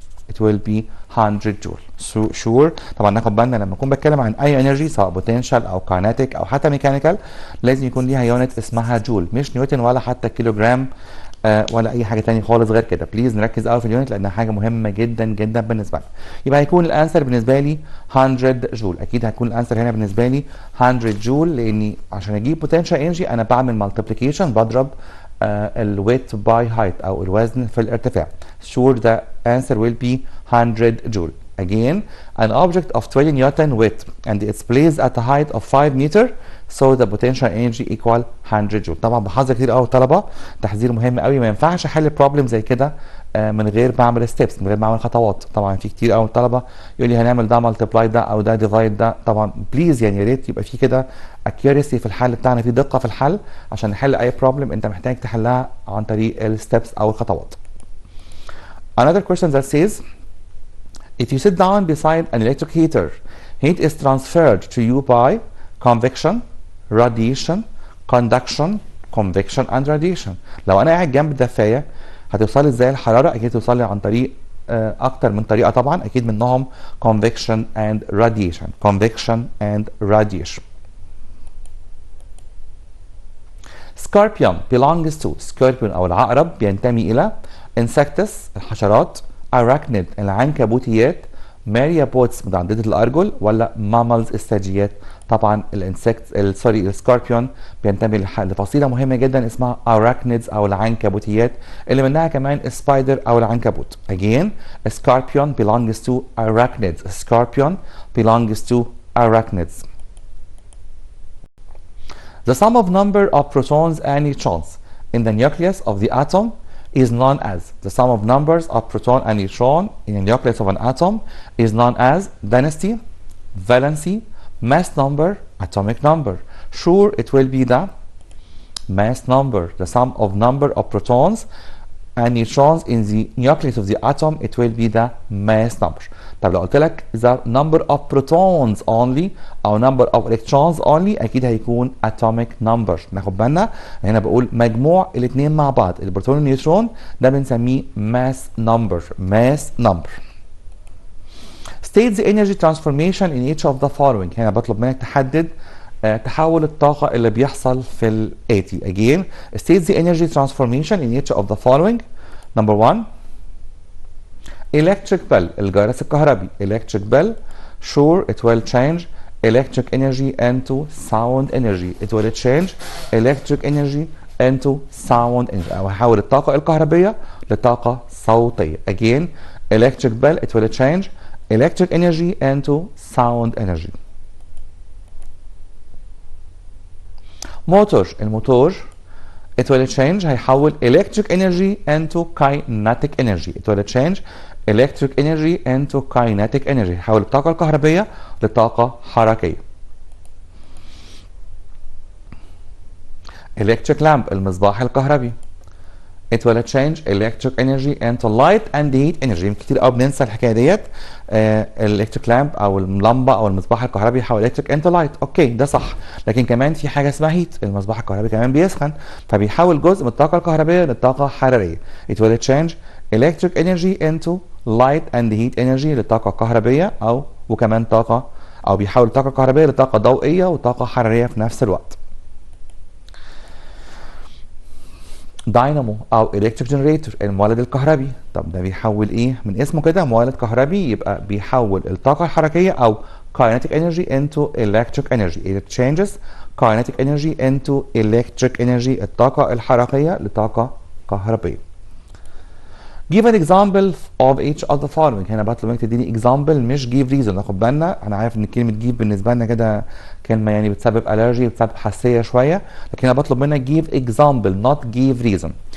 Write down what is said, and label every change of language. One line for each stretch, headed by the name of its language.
English: it will be 100 joule.
Arabic: sure طبعا ناخد بالنا لما اكون بتكلم عن اي انرجي سواء بوتنشال او كايناتيك او حتى ميكانيكال لازم يكون ليها يونت اسمها جول، مش نيوتن ولا حتى كيلو جرام ولا اي حاجه ثانيه خالص غير كده. بليز نركز قوي في اليونت لانها حاجه مهمه جدا جدا بالنسبه لنا. يبقى هيكون الانسر بالنسبه لي 100 جول. اكيد هيكون الانسر هنا بالنسبه لي 100 جول لاني عشان اجيب بوتنشال انرجي انا بعمل مالتيبليكيشن، بضرب الويت باي هايت او الوزن في الارتفاع.
English: sure the answer will be 100 joule. Again, an object of 20 Newton weight and it's placed at a height of 5 meter, so the potential energy equal 100 joule.
Arabic: طبعا بحذر كتير قوي الطلبه، تحذير مهم قوي، ما ينفعش احل بروبلم زي كده من غير ما اعمل ستيبس، من غير ما اعمل خطوات. طبعا في كتير قوي الطلبه يقول لي هنعمل ده مالتبلاي ده او ده ديفايد ده. طبعا بليز يعني يا ريت يبقى في كده اكيورسي في الحل بتاعنا، في دقه في الحل عشان نحل اي بروبلم انت محتاج تحلها عن طريق الستيبس او الخطوات.
English: Another question that says if you sit down beside an electric heater, heat is transferred to you by convection, radiation, conduction, convection and radiation.
Arabic: لو انا قاعد جنب الدفايه هتوصل لي ازاي الحراره؟ اكيد توصل لي عن طريق اكتر من طريقه طبعا، اكيد منهم
English: convection and radiation. convection and radiation. Scorpion belongs to scorpion
Arabic: او العقرب بينتمي الى insects الحشرات، arachnid العنكبوتيات، myriapods متعددة الأرجل، ولا mammals الثدييات. طبعا السكوربيون بينتمي لفصيلة مهمة جدا اسمها arachnids أو العنكبوتيات اللي منها كمان السبايدر أو العنكبوت.
English: Again, scorpion belongs to arachnids. Scorpion belongs to arachnids. The sum of number of protons and neutrons in the nucleus of the atom is known as. The sum of numbers of proton and neutron in the nucleus of an atom is known as density, valency, mass number, atomic number. Sure, it will be the mass number. The sum of number of protons and neutrons in the nucleus of the atom, it will be the mass number.
Arabic: طب لو قلت لك
English: the number of protons only
Arabic: او
English: number of electrons only
Arabic: اكيد هيكون atomic number. ناخد بالنا هنا بقول مجموع الاثنين مع بعض البروتون والنيوترون ده بنسميه mass number.
English: mass number. State the energy transformation in each of the following.
Arabic: هنا بطلب منك تحدد تحول الطاقة اللي بيحصل في الآتي.
English: Again, state the energy transformation in each of the following. Number 1, electric bell
Arabic: الجرس الكهربي.
English: electric bell, sure it will change electric energy into sound energy. It will change electric energy into sound energy.
Arabic: أو هحول الطاقة الكهربية لطاقة صوتية.
English: Again, electric bell it will change electric energy into sound energy. Motor الموتور it will change هيحول electric energy into kinetic energy. it will change electric energy into kinetic energy،
Arabic: يحول الطاقة الكهربية لطاقة حركية.
English: electric lamp
Arabic: المصباح الكهربي.
English: it will change electric energy into light and heat energy.
Arabic: يمكن كتير قوي بننسى الحكايه ديت. electric lamp او اللمبه او المصباح الكهربي يحول
English: electric into light،
Arabic: اوكي ده صح، لكن كمان في حاجه اسمها هيت، المصباح الكهربي كمان بيسخن، فبيحول جزء من الطاقه الكهربيه للطاقه الحراريه.
English: it will change electric energy into light and heat energy
Arabic: للطاقه الكهربيه وكمان طاقه، او بيحول الطاقه الكهربيه لطاقه ضوئيه وطاقه حراريه في نفس الوقت. داينامو او الكتريك جنريتور المولد الكهربي. طب ده بيحول ايه؟ من اسمه كده مولد كهربي، يبقى بيحول الطاقه الحركيه او
English: kinetic energy into electric energy. it changes kinetic energy into electric energy،
Arabic: الطاقه الحركيه لطاقه كهربيه.
English: give an example of each of the following.
Arabic: هنا بطلب منك تديني example مش give reason. ناخد بالنا، انا عارف ان كلمه give بالنسبه لنا كده كلمه يعني بتسبب allergy، بتسبب حساسيه شويه، لكن انا بطلب منك
English: give example not give reason.